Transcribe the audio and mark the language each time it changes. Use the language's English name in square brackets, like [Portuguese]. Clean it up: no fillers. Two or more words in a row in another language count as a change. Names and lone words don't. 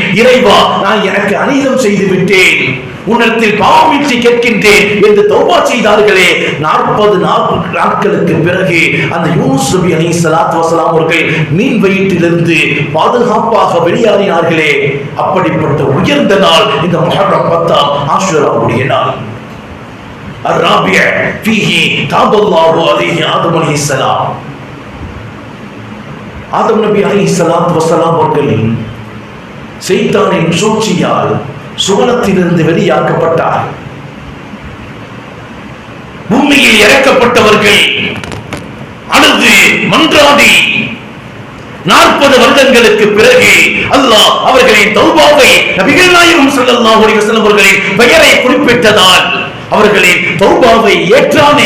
[Tamil] இறைவா, நான் எனக்கு அநீதம் செய்து விட்டேன், உன்னிடத்தில் பாவமின்றி கேட்கின்றேன் என்று தௌபா செய்தார்களே. 40 நாட்களுக்கு பிறகு அந்த யூனுஸ் நபி [Arabic] عليه الصلاة والسلام [Tamil] அவர்கள் மீன் வயிற்றிலிருந்து பாதுகாப்பாக வெளியாறினார்களே. அப்படிப்பட்ட உயர்ந்த நாள் இந்த முஹர்ரம் 10ஆம் ஆஷுராவுடைய நாள். [Arabic] الرابع فيه تاب الله عليه آدم عليه السلام. [Tamil] ஆதம் நபி [Arabic] عليه الصلاة والسلام [Tamil] அவர்கள் ஷைத்தானின் சூழ்ச்சியால் சுவனத்திலிருந்து வெளியாக்கப்பட்டார். பூமியில் இறக்கப்பட்டவர்கள் அழுது மன்றாடி 40 வருடங்களுக்கு பிறகு அல்லாஹ் அவர்களின் தௌபாவை நபிகள் நாயகம் [Arabic] صلى الله عليه وسلم [Tamil] அவர்களின் பெயரை குறிப்பிட்டதால் அவர்களின் தௌபாவை ஏற்றானே.